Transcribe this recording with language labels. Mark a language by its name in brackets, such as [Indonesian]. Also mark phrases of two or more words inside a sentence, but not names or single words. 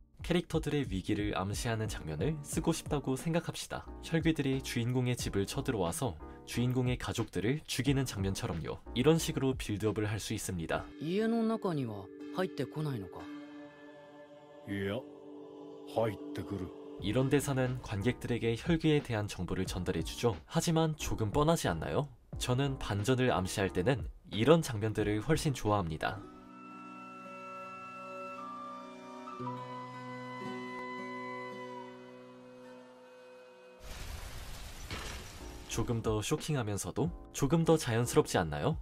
[Korean] 캐릭터들의 위기를 암시하는 장면을 쓰고 싶다고 생각합시다. 혈귀들이 주인공의 집을 쳐들어와서 주인공의 가족들을 죽이는 장면처럼요. 이런 식으로 빌드업을 할 수 있습니다. [Japanese] 家の中には入ってこないのか。いや、入ってくる。 [Korean] 이런 대사는 관객들에게 혈귀에 대한 정보를 전달해주죠. 하지만 조금 뻔하지 않나요? 저는 반전을 암시할 때는 이런 장면들을 훨씬 좋아합니다. 조금 더 쇼킹하면서도 조금 더 자연스럽지 않나요?